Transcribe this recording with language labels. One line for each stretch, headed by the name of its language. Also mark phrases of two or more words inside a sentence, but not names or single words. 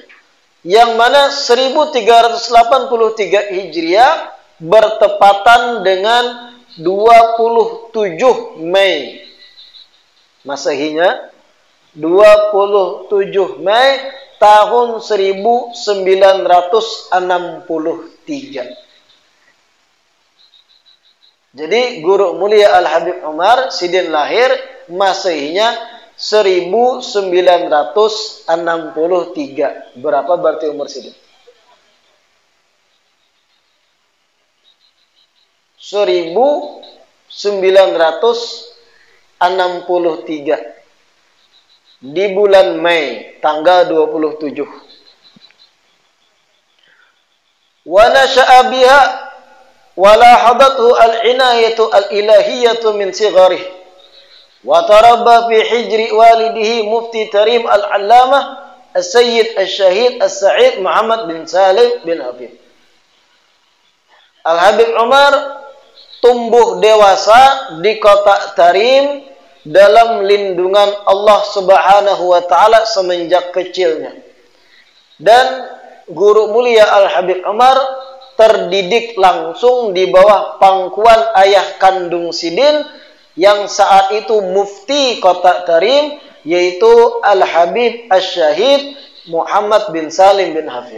Indonesian: Yang mana 1383 Hijriah bertepatan dengan 27 Mei. Masehinya 27 Mei tahun 1963. Jadi guru mulia Al-Habib Umar Sidin lahir Masehinya 1963. Berapa berarti umur Sidin? 1963. Di bulan Mei tanggal 27.
Arabic: ونشأ بها ولاحظته العناية الإلهية من صغره وتربى في حجر والده مفتي تريم العلامة السيد الشهيد السعيد محمد بن سالم بن حفيظ.
Indonesian: Al-Habib Umar tumbuh dewasa di kota Tarim dalam lindungan Allah
Arabic: سبحانه وتعالى
Indonesian: semenjak kecilnya. Dan guru mulia Al-Habib Umar terdidik langsung di bawah pangkuan ayah kandung Sidin yang saat itu mufti kota Tarim, yaitu Al-Habib Asy-Syahid Muhammad bin Salim bin Hafid.